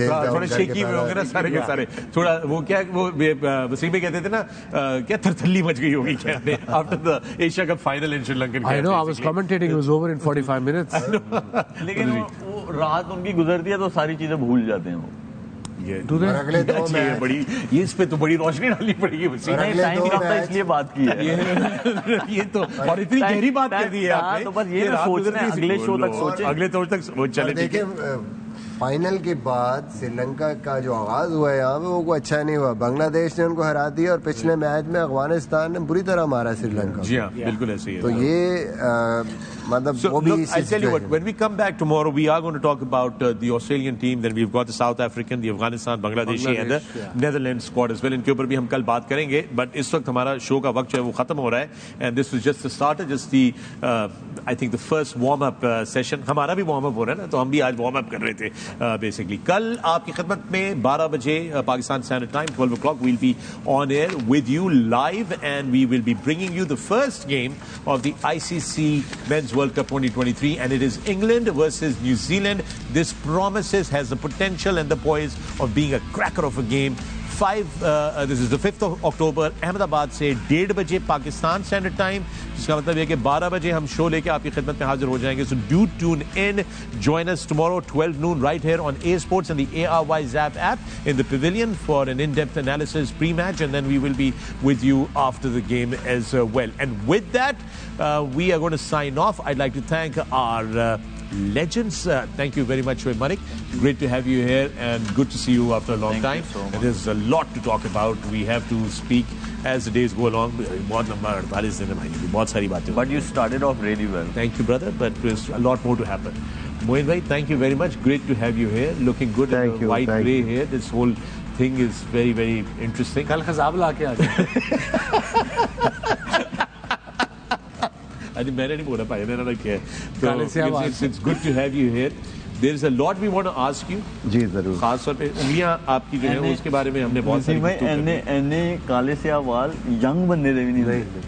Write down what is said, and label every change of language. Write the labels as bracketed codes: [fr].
[hi] थोड़े शेकी में होंगे ना सारे के सारे. थोड़ा वो क्या वो वसीम कहते थे ना, क्या थरथल्ली मच गई होगी क्या [en] after the Asia Cup final in Sri Lankan. I know. I was commentating. It was over in 45 minutes. [hi] लेकिन वो रात उनकी गुजरती है तो सारी चीजें भूल जाते हैं वो. अगले दो मैच बड़ी ये इस पे तो बड़ी रोशनी डालनी पड़ेगी. टाइम कम था इसलिए बात की है. ये तो और इतनी गहरी बात कर दी है आपने. तो बस ये सोचना है अगले शो तक सोचें. अगले शो तक वो चले. देखिए फाइनल के बाद श्रीलंका का जो आगाज हुआ है यहाँ पे वो अच्छा नहीं हुआ. बांग्लादेश ने उनको हरा दिया और पिछले मैच में अफगानिस्तान ने बुरी तरह मारा श्रीलंका. जी हाँ, बिल्कुल ऐसे ही है. तो ये मतलब [en] So, [hi] वो भी [en] look, I'll tell you what, when we come back tomorrow, we are going to talk about the Australian team, then we've got the South African, the Afghanistan, Bangladeshi and the Netherlands squad as well. [hi] इनके ऊपर भी हम कल बात करेंगे, [en] but [hi] इस वक्त हमारा शो का वक्त जो है वो खत्म हो रहा है. [en] And this was just the starter, just the, I think the first warm-up session. [hi] हमारा भी warm-up हो रहा है ना, तो हम भी आज warm-up कर रहे थे basically. कल आपकी खिदमत में 12 बजे [en] Pakistan Standard Time, 12 o'clock, we'll be on air with you live and we will be bringing you the first game of the ICC Men's World Cup 2023 and it is England versus New Zealand. This promises, has the potential and the poise of being a cracker of a game. This is the 5th of October, [hi] Ahmedabad से 1:30 बजे Pakistan standard time, जिसका मतलब है कि 12 बजे हम show लेके आपकी खिदमत में हाजिर हो जाएंगे. [en] So do tune in, join us tomorrow 12 noon right here on A Sports and the ARY Zap app in the pavilion for an in-depth analysis pre-match and then we will be with you after the game as well. And with that, we are going to sign off. I'd like to thank our legends. Thank you very much, Shoaib Malik. Great to have you here and good to see you after a long time. So and there's a lot to talk about. We have to speak as the days go along. [hi] बहुत लंबा 48 दिन है भाई, बहुत सारी बातें. [en] But you started off really well. Thank you, brother. But there's a lot more to happen. Moin bhai, thank you very much. Great to have you here. Looking good in the white grey hair. This whole thing is very, very interesting. [hi] कल खजाब ला के आ जाए. [en] I think [hi] मैंने नहीं बोला भाई, मैंने ना किया. [en] So it's good to have you here. There is a lot we want to ask you. [hi] जी जरूर. खास तौर पे उंगलियां आपकी जो है उसके बारे में हमने बहुत सारी बातें की. एने काले से वाल यंग बनने दे भी नहीं रहे.